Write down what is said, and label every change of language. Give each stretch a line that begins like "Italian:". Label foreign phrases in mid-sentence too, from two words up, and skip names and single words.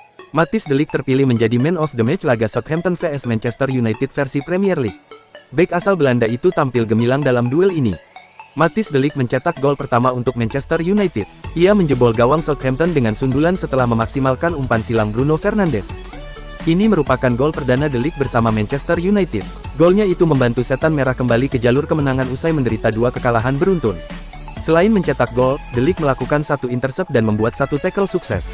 Indonesian: Matthijs de Ligt terpilih menjadi
English: Man of the Match
Indonesian: laga Southampton vs Manchester United versi Premier League. Bek asal Belanda itu tampil gemilang dalam duel ini. Matthijs de Ligt mencetak gol pertama untuk Manchester United. Ia menjebol gawang Southampton dengan sundulan setelah memaksimalkan umpan silang Bruno Fernandes. Ini merupakan gol perdana de Ligt bersama Manchester United. Golnya itu membantu Setan Merah kembali ke jalur kemenangan usai menderita 2 kekalahan beruntun. Selain mencetak gol, de Ligt melakukan 1 intercept dan membuat 1 tackle sukses.